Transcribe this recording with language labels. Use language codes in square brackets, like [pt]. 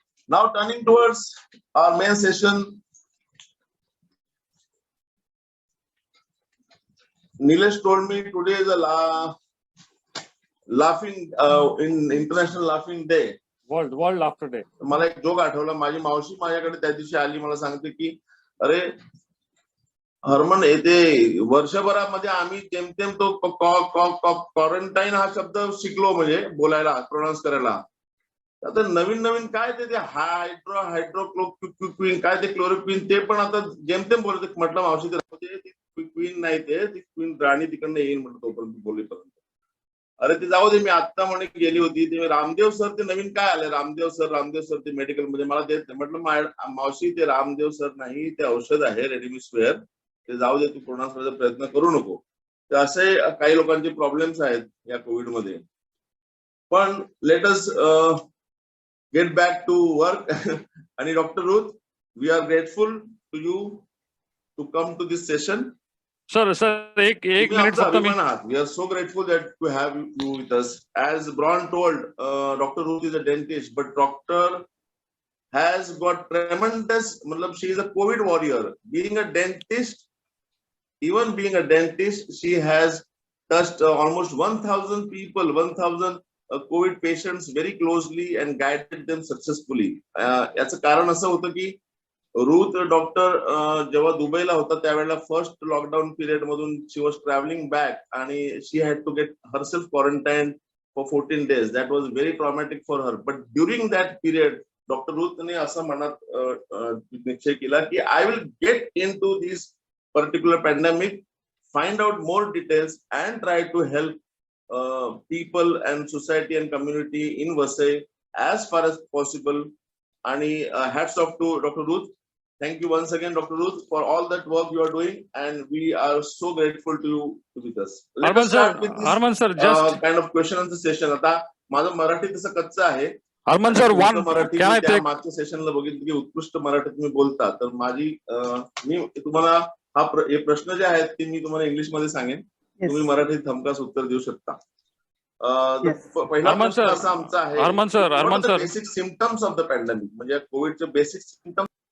[en] Now turning towards our main session. Nilesh told me today is a laughing in International Laughing Day. World Laughter Day. [mr] मला एक joke आठवला. माझी मावशी माझ्याकडे त्या दिवशी आली, मला सांगते की अरे हरमन येते वर्षभरामध्ये आम्ही जेमतेम तो क्वारंटाईन हा शब्द शिकलो, म्हणजे बोलायला, प्रोनाऊन्स करायला. आता नवीन नवीन काय ते हायड्रोक्लोरोक्विन काय ते क्लोरोक्विन ते पण आता जेमतेम बोलत. म्हटलं मावशी क्वीन नाही ते क्वीन राणी तिकडनं येईल म्हटलं तोपर्यंत बोलेपर्यंत. अरे ते जाऊ दे, मी आता म्हणे गेली होती ते रामदेव सर ते नवीन काय आले, रामदेव सर ते मेडिकल मध्ये मला देत नाही. म्हटलं मावशी ते रामदेव सर नाही, ते औषध आहे रेडीमिक्सवेअर, ते जाऊ दे, तू प्रोनाऊन्स करायचा प्रयत्न करू नको. तर असे काही लोकांचे प्रॉब्लेम्स आहेत या कोविड मध्ये. पण [en] Let us get back to work. आणि doctor Ruth, we are grateful to you to come to this session. [mr] Sir, एक मिनिट फक्त मी. [en] We are so grateful that to have you with us. As Braun told, Dr. Ruth is a dentist, but doctor has got tremendous. Matlab, she is a COVID warrior. Being a dentist, she has touched almost 1,000 people, 1,000 COVID patients very closely and guided them successfully. [mr] याचं कारण असं होतं की Ruth doctor जेव्हा दुबईला होता त्यावेळेला first lockdown period मधून [en] she was travelling back [mr] आणि [en] She had to get herself quarantine for 14 days. That was very traumatic for her. But during that period [mr] doctor रूथने असं मनात निश्चय केला की [en] I will get into this particular pandemic, find out more details and try to help people and society and community in Vasai as far as possible. And hats off to Dr. Ruth. Thank you once again, Dr. Ruth, for all that work you are doing, and we are so grateful to you to be with us. Let us start with this kind of question answer session. [mr] आता माझं मराठी तसं कच्चं आहे. Harman sir, Marathi त्या मागच्या सेशनला बघितलं की उत्कृष्ट मराठी तुम्ही बोलता. तर माझी मी तुम्हाला हे प्रश्न जे आहेत ते मी तुम्हाला इंग्लिश मध्ये सांगेन, तुम्ही मराठीत हमखास उत्तर देऊ शकता. पहिला प्रश्न असा आमचा आहे, [en] basic symptoms of the pandemic, [mr] म्हणजे कोविडचे बेसिक सिम्पटम्स.